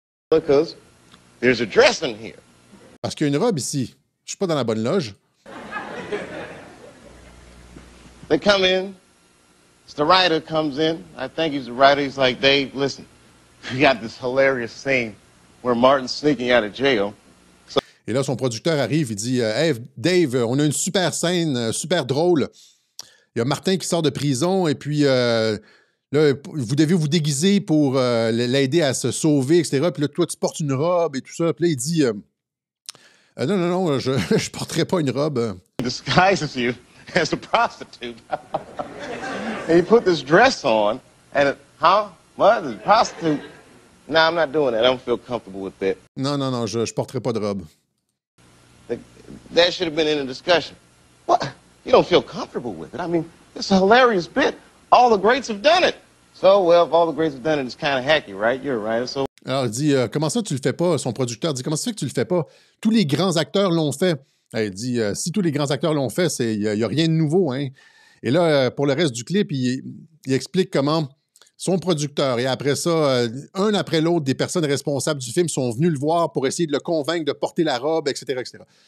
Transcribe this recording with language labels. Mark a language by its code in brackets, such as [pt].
[en] Because there's a dress in here. [fr] Parce qu'il y a une robe ici. Je suis pas dans la bonne loge. [en] They come in. It's the writer comes in. I think he's the writer. He's like, Dave, listen, we got this hilarious scene where Martin's sneaking out of jail. [fr] Et là, son producteur arrive, il dit, hey, Dave, on a une super scène, super drôle. Il y a Martin qui sort de prison et puis là, vous devez vous déguiser pour l'aider à se sauver, etc. Puis là, toi, tu portes une robe et tout ça. Puis là, il dit, non, je ne porterai pas une robe. [en] Disguises you as a prostitute. And he put this dress on, and what? The prostitute? No, I'm not doing that. I don't feel comfortable with that. [fr] Non, je porterai pas de robe. [en] That should have been in the discussion. What? You don't feel comfortable with it? I mean, it's a hilarious bit. All the greats have done it. So, well, if all the greats have done it, it's kind of hacky, right? You're right. So... [fr] Alors, il dit, comment ça tu le fais pas? Son producteur dit, comment ça fait que tu le fais pas? Tous les grands acteurs l'ont fait. Il dit, si tous les grands acteurs l'ont fait, il n'y a rien de nouveau, hein? Et là, pour le reste du clip, il explique comment son producteur et après ça, un après l'autre, des personnes responsables du film sont venus le voir pour essayer de le convaincre de porter la robe, etc., etc.